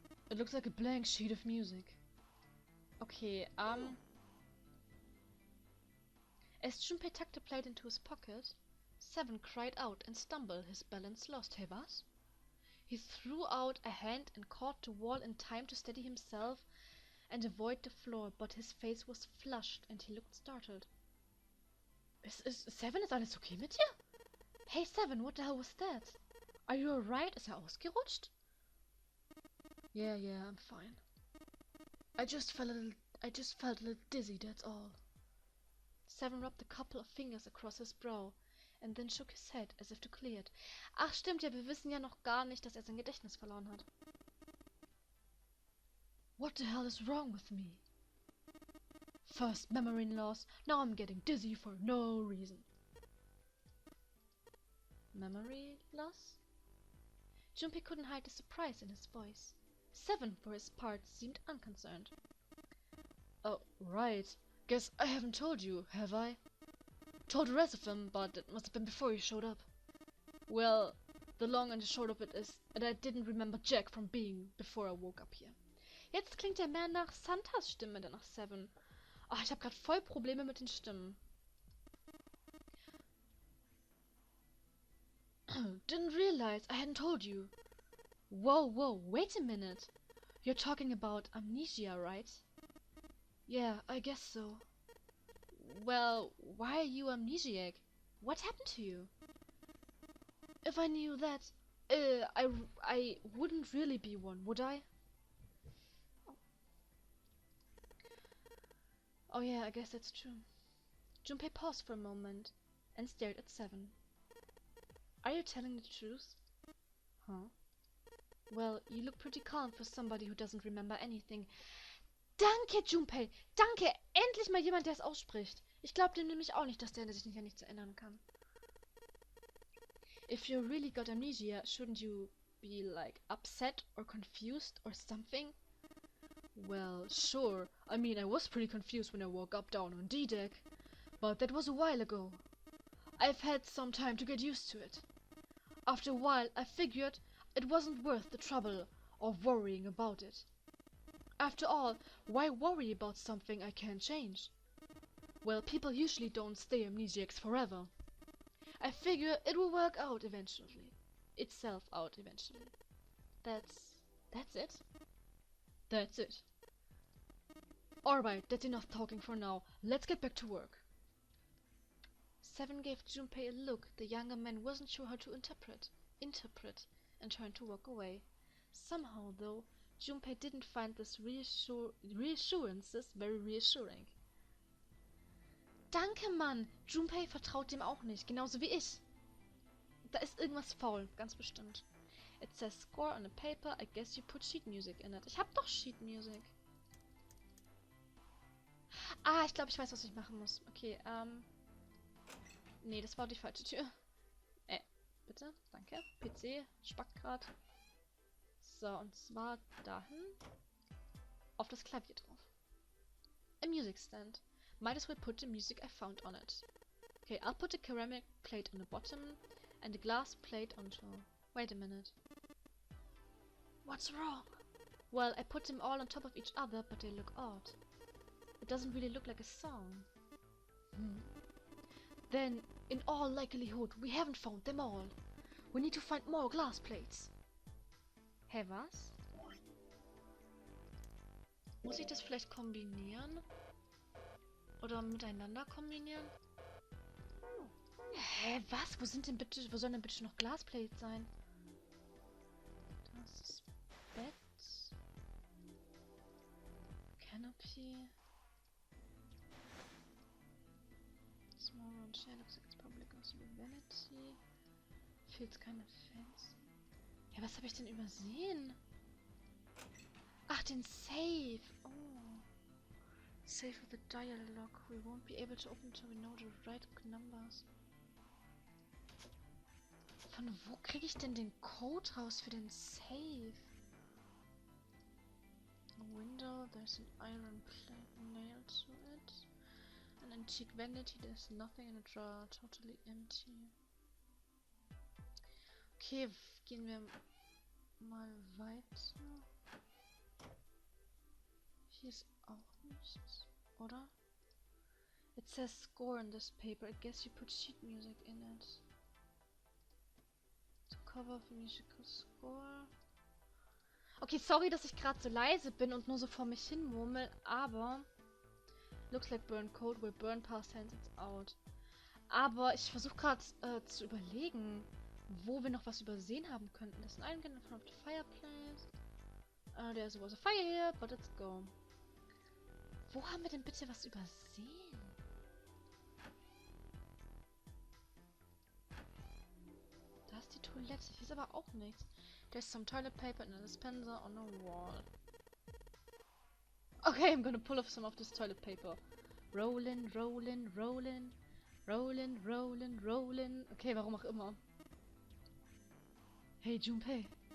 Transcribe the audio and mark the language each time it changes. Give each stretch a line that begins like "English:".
English: It looks like a blank sheet of music. Okay, As Junpei tucked the plate into his pocket, Seven cried out and stumbled, his balance lost. Hey,
German: was?
English: He threw out a hand and caught the wall in time to steady himself and avoid the floor, but his face was flushed and he looked startled.
German: Seven, ist alles okay mit dir?
English: Hey, Seven, what the hell was that? Are you alright?
German: Ist ausgerutscht?
English: Yeah, I'm fine. I just felt a little dizzy, that's all. Seven rubbed a couple of fingers across his brow and then shook his head as if to clear it.
German: Ach stimmt ja, wir wissen ja noch gar nicht, dass er sein Gedächtnis verloren hat.
English: What the hell is wrong with me? First memory loss, now I'm getting dizzy for no reason. Memory loss? Junpei couldn't hide the surprise in his voice. Seven, for his part, seemed unconcerned. Oh, right. Guess I haven't told you, have I? Told the rest of them, but it must have been before you showed up. Well, the long and the short of it is that I didn't remember Jack from being before I woke up here.
German: Jetzt klingt er mehr nach Santas Stimme, denn nach Seven. Ach, ich habe gerade voll Probleme mit den Stimmen.
English: Didn't realize I hadn't told you. Whoa, wait a minute. You're talking about amnesia, right? Yeah, I guess so. Well, why are you amnesiac? What happened to you? If I knew that, I wouldn't really be one, would I? Oh yeah, I guess that's true. Junpei paused for a moment and stared at Seven. Are you telling the truth? Huh? Well, you look pretty calm for somebody who doesn't remember anything.
German: Danke, Junpei! Danke! Endlich mal jemand, der es ausspricht. Ich glaube dem nämlich auch nicht, dass der sich an nichts erinnern kann.
English: If you really got amnesia, shouldn't you be, like, upset or confused or something? Well, sure. I mean, I was pretty confused when I woke up down on D-Deck. But that was a while ago. I've had some time to get used to it. After a while, I figured It wasn't worth the trouble of worrying about it. After all, why worry about something I can't change? Well, people usually don't stay amnesiacs forever. I figure it will work out eventually. Itself out eventually. That's it? That's it. Alright, that's enough talking for now. Let's get back to work. Seven gave Junpei a look the younger man wasn't sure how to interpret, and turned to walk away. Somehow, though, Junpei didn't find this reassurances very reassuring.
German: Danke, Mann! Junpei vertraut dem auch nicht, genauso wie ich. Da ist irgendwas faul, ganz bestimmt.
English: It says score on a paper, I guess you put sheet music in it.
German: Ich hab doch
English: sheet music.
German: Ah, ich glaube, ich weiß, was ich machen muss. Okay, nee, das war die falsche Tür. Bitte, danke. PC spackt gerade. So, und zwar dahin. Auf das Klavier drauf.
English: A music stand. Might as well put the music I found on it. Okay, I'll put a ceramic plate on the bottom and a glass plate on top. Wait a minute. What's wrong? Well, I put them all on top of each other, but they look odd. It doesn't really look like a song. Then, in all likelihood, we haven't found them all. We need to find more glass plates.
German: Hä, was? Muss ich das vielleicht kombinieren? Oder miteinander kombinieren? Hä, was? Wo sollen denn bitte noch Glasplates sein? Das ist Bett.
English: Canopy. Small round chair looks like it's probably goes with vanity. Feels kind of fancy.
German: Ja, was habe ich denn übersehen? Ach, den Safe.
English: Oh. Save with the dialog. We won't be able to open until we know the right numbers.
German: Von wo kriege ich denn den Code raus für den Safe?
English: A window, there's an iron plate nailed to it. An antique vanity, there's nothing in a drawer, totally empty.
German: Okay, gehen wir mal weiter. Hier ist auch nichts, oder?
English: It says score on this paper. I guess you put sheet music in it. To cover of musical score.
German: Okay, sorry, dass ich gerade so leise bin und nur so vor mich hin murmel, aber
English: looks like burn code will burn past hands it's out.
German: Aber ich versuche gerade zu überlegen, wo wir noch was übersehen haben könnten. Das ist ein Eingang
English: in front of the fireplace. There was a fire here, but let's go.
German: Wo haben wir denn bitte was übersehen? Da ist die Toilette. Hier ist aber auch nichts.
English: There's some toilet paper and a dispenser on the wall. Okay, I'm gonna pull off some of this toilet paper. Rollin', rollin', rollin'. Rollin', rollin', rollin'. Okay,
German: warum auch immer.
English: Hey, Junpei.